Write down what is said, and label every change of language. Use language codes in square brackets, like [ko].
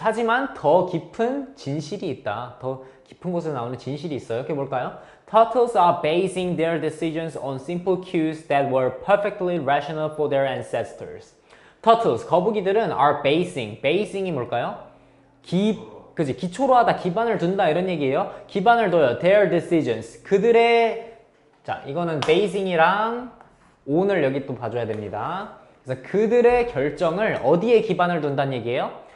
[ko] 하지만 더 깊은 진실이 있다. 더 깊은 곳에 나오는 진실이 있어요. 그게 뭘까요? [en] Turtles are basing their decisions on simple cues that were perfectly rational for their ancestors. [ko] Turtles, 거북이들은 [en] are basing [ko] 이 뭘까요? 그지? 기초로 하다, 기반을 둔다 이런 얘기예요. 기반을 둬요. [en] Their decisions. [ko] 그들의 자, 이거는 basing이랑 on을 여기 또 봐줘야 됩니다. 그래서 그들의 결정을 어디에 기반을 둔다는 얘기예요?